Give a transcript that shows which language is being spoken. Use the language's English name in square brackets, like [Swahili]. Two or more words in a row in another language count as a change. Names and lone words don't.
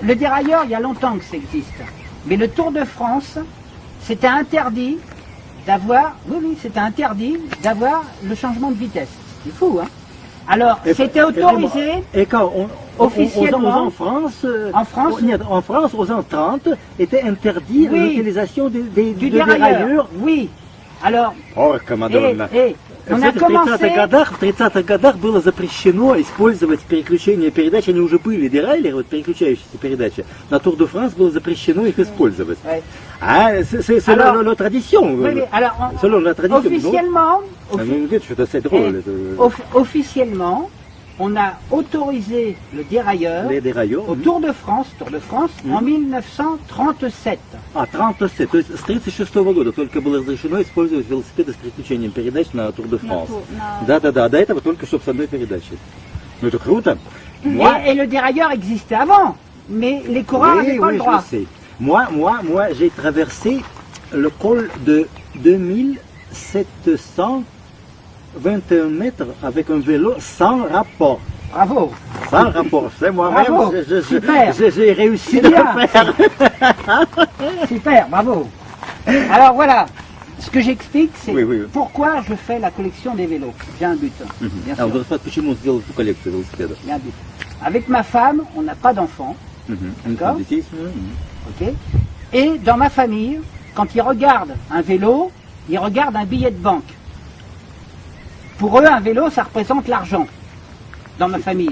[French] Le dérailleur, il y a longtemps que ça existe. Mais le Tour de France, c'était interdit d'avoir, c'était interdit d'avoir le changement de vitesse. C'est fou, hein? Alors, c'était autorisé. Et quand Officiellement, en France, en France, aux ans 30, était interdit Oui. l'utilisation du de dérailleur. dérailleurs. Oui. Alors, [Italian] Porca, Madonna. [French] on a [Russian] В [French] commencé. [Russian] 30-х годах было запрещено использовать переключение передач, они уже были дерайлеры, вот переключающиеся передачи. На Тур де Франс было запрещено их использовать. [French] Ouais. Ah, c'est Alors, la tradition. Oui, alors, Selon la tradition. officiellement, Vous me dites que c'est drôle. officiellement, on a autorisé le dérailleur Les dérailleurs. au Tour de France, en 1937. [Russian] А, 37. То есть с 1936 года только было разрешено использовать велосипеды с переключением передач на Тур де Франс. Да. До этого только чтобы с одной передачей. Ну это круто. [French] Et le dérailleur existait avant, mais les coureurs n'avaient pas le droit. Je sais. Moi, j'ai traversé le col de 2721 mètres avec un vélo sans rapport. Bravo. Sans rapport, c'est moi-même, Bravo. Super. j'ai réussi C'est de bien. le faire. Super, bravo. Alors voilà, ce que j'explique, c'est Oui. pourquoi je fais la collection des vélos. J'ai un but, bien [Russian] А [French] sûr. [Russian] вот почему сделал эту коллекцию велосипедов? [French] J'ai un but. Avec ma femme, on n'a pas d'enfants. D'accord. [Russian] Детей? [French] Ok. Et dans ma famille, quand ils regardent un vélo, ils regardent un billet de banque. Pour eux, un vélo, ça représente l'argent. Dans ma famille.